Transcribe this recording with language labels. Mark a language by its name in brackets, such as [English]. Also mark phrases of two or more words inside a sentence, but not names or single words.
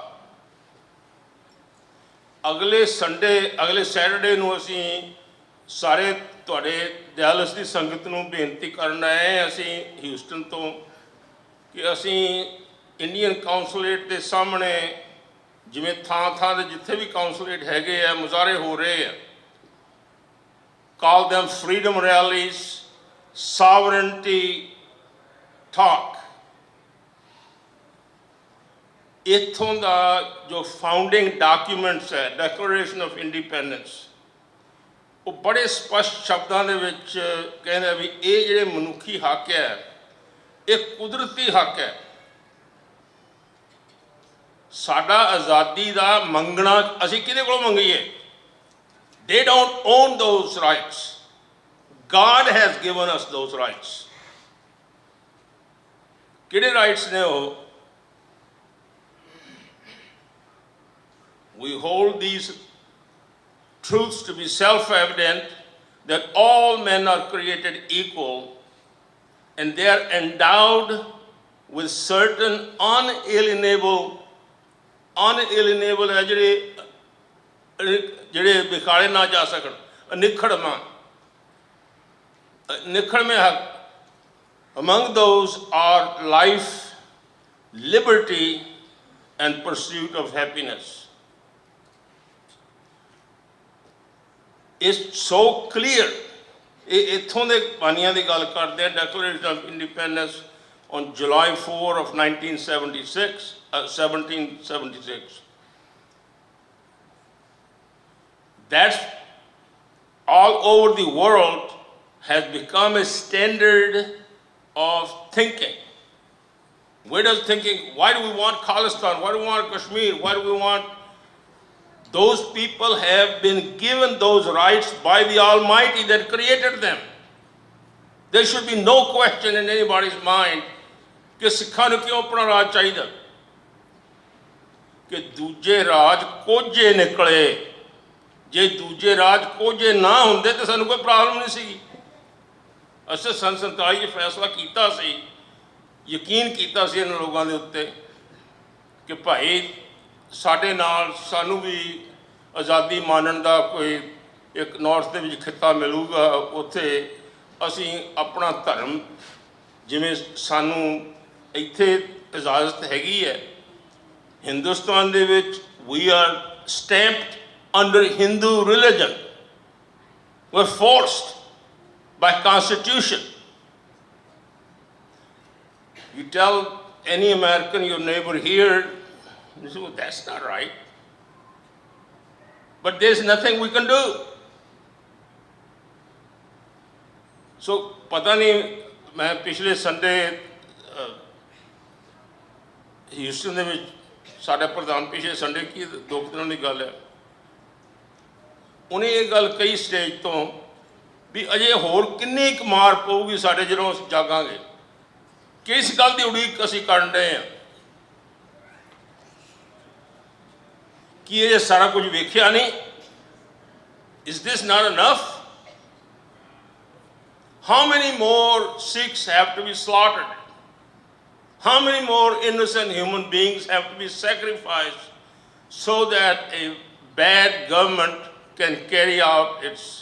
[Punjabi] ਅਗਲੇ ਸੈਟਰਡੇ ਨੂੰ ਅਸੀਂ ਸਾਰੇ ਤੁਹਾਡੇ ਦਿਆਲਸ ਦੀ ਸੰਗਤ ਨੂੰ ਬੇਨਤੀ ਕਰਨ ਆਏ ਹਾਂ ਅਸੀਂ ਹਿਊਸਟਨ ਤੋਂ ਕਿ ਅਸੀਂ [English] Indian consulate [Punjabi] ਦੇ ਸਾਹਮਣੇ ਜਿਵੇਂ ਥਾਂ ਦੇ ਜਿੱਥੇ ਵੀ ਕਾਉਂਸਲੇਟ ਹੈਗੇ ਆ ਮੁਜ਼ਾਹਰੇ ਹੋ ਰਹੇ ਆ, ਕਾਲ [English] them freedom rallies, sovereignty talk। [Punjabi] ਇੱਥੋਂ ਦਾ ਜੋ [English] founding documents [Punjabi] ਹੈ ਡੈਕਲੇਰੇਸ਼ਨ ਆਫ ਇੰਡੀਪੈਂਡੈਂਸ, ਉਹ ਬੜੇ ਸਪਸ਼ਟ ਸ਼ਬਦਾਂ ਦੇ ਵਿੱਚ ਕਹਿੰਦਾ ਵੀ ਇਹ ਜਿਹੜੇ ਮਨੁੱਖੀ ਹੱਕ ਹੈ ਇਹ ਕੁਦਰਤੀ ਹੱਕ ਹੈ। ਸਾਡਾ ਆਜ਼ਾਦੀ ਦਾ ਮੰਗਣਾ ਅਸੀਂ ਕਿਹਦੇ ਕੋਲੋਂ ਮੰਗੀਏ? [English] They don't own those rights. God has given us those rights। [Punjabi] ਕਿਹੜੇ ਰਾਈਟਸ ਨੇ ਉਹ? [English] We hold these truths to be self-evident that all men are created equal and they are endowed with certain unalienable [Punjabi] ਹੈ ਜਿਹੜੇ ਵਿਖਾਲੇ ਨਾ ਜਾ ਸਕਣ, ਨਿਖੜਵੇਂ ਹੱਕ। [English] Among those are life, liberty and pursuit of happiness। It's so clear। [Punjabi] ਇਹ ਇੱਥੋਂ ਦੇ ਬਾਨੀਆਂ ਦੀ ਗੱਲ ਕਰਦੇ ਆ। ਡੈਕਲੇਰੇਸ਼ਨ ਆਫ ਇੰਡੀਪੈਂਡੈਂਸ [English] on July 4 of 1776। That's all over the world has become a standard of thinking. Where does thinking, why do we want Khalistan? Why do we want Kashmir? Why do we want? Those people have been given those rights by the Almighty that created them। There should be no question in anybody's mind [Punjabi] ਕਿ ਸਿੱਖਾਂ ਨੂੰ ਕਿਉਂ ਆਪਣਾ ਰਾਜ ਚਾਹੀਦਾ, ਕਿ ਦੂਜੇ ਰਾਜ ਕੋਝੇ ਨਿਕਲੇ। ਜੇ ਦੂਜੇ ਰਾਜ ਕੋਝੇ ਨਾ ਹੁੰਦੇ ਤਾਂ ਸਾਨੂੰ ਕੋਈ ਪ੍ਰੋਬਲਮ ਨਹੀਂ ਸੀਗੀ। ਅਸੀਂ ਸੰਨ 47 ਫੈਸਲਾ ਕੀਤਾ ਸੀ, ਯਕੀਨ ਕੀਤਾ ਸੀ ਇਹਨਾਂ ਲੋਕਾਂ ਦੇ ਉੱਤੇ ਕਿ ਭਾਈ ਸਾਡੇ ਨਾਲ ਸਾਨੂੰ ਵੀ ਆਜ਼ਾਦੀ ਮਾਣਨ ਦਾ ਕੋਈ ਇੱਕ ਨਾਰਥ ਦੇ ਵਿੱਚ ਖਿੱਤਾ ਮਿਲੂਗਾ, ਉੱਥੇ ਅਸੀਂ ਆਪਣਾ ਧਰਮ ਜਿਵੇਂ ਸਾਨੂੰ ਇੱਥੇ ਇਜਾਜ਼ਤ ਹੈਗੀ ਹੈ। ਹਿੰਦੁਸਤਾਨ ਦੇ ਵਿੱਚ [English] we are stamped under Hindu religion, we're forced by constitution। You tell any American, your neighbor here, you say, well, that's not right, but there's nothing we can do। [Punjabi] So ਪਤਾ ਨਹੀਂ, ਮੈਂ ਪਿਛਲੇ ਸੰਡੇ ਹਿਊਸਟਨ ਦੇ ਵਿੱਚ ਸਾਡੇ ਪ੍ਰਧਾਨ ਪਿਛਲੇ ਸੰਡੇ ਕੀ 2 ਦਿਨਾਂ ਦੀ ਗੱਲ ਹੈ, ਉਹਨੇ ਇਹ ਗੱਲ ਕਹੀ ਸਟੇਜ ਤੋਂ ਵੀ ਅਜੇ ਹੋਰ ਕਿੰਨੀ ਕੁ ਮਾਰ ਪਊਗੀ ਸਾਡੇ ਜਦੋਂ ਅਸੀਂ ਜਾਗਾਂਗੇ। ਕਿਸ ਗੱਲ ਦੀ ਉਡੀਕ ਅਸੀਂ ਕਰਨ ਰਹੇ ਹਾਂ? ਕੀ ਇਹ ਸਾਰਾ ਕੁਝ ਵੇਖਿਆ ਨਹੀਂ? [English] Is this not enough? How many more Sikhs have to be slaughtered? How many more innocent human beings have to be sacrificed so that a bad government can carry out its?